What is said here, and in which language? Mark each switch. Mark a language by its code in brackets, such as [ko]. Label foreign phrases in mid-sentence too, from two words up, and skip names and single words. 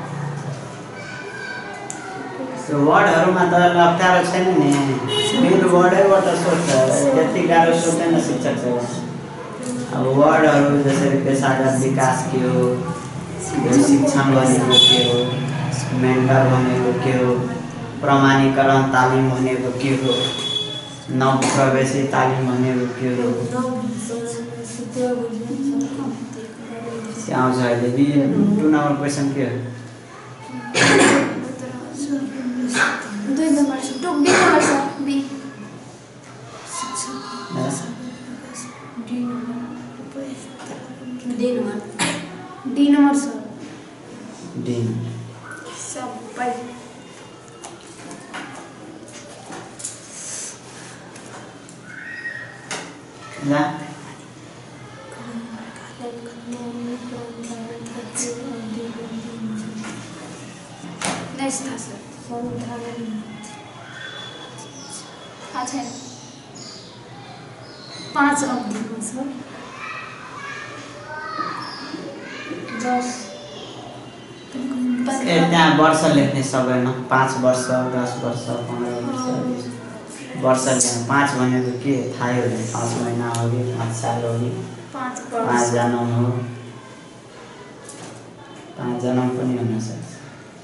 [ne] वर्डहरूमा त अप्ठ्यारो छैन नि मेन वर्डैबाट सोध्छ त्यति गाह्रो सोध्दैन शिक्षक चाहिँ अब वर्डहरू जसरी पेसागत विकास के हो शिक्षण भनेको के हो मेन्टर भनेको के हो प्रमाणीकरण तालिम भनेको के हो नवप्रवेशी तालिम भनेको के हो आउँछ अहिले बी 2 नम्बर क्वेसन के हो [hi] 2 नंबर बी नंबर सर बी डी नंबर सर [ne] डी सबै ला [hi] नेक्स्ट था सर अच्छा [ne] 5 अवधिमा छ 10 त्यहाँ वर्ष लेख्ने सबैमा 5 वर्ष 10 वर्ष 15 वर्ष वर्ष लेख्ने 5 भनेको के थाहै हुँदैन 5 महिना हो कि 5 साल हो कि 5 जन्म हो 5 जन्म पनि हुन सक्छ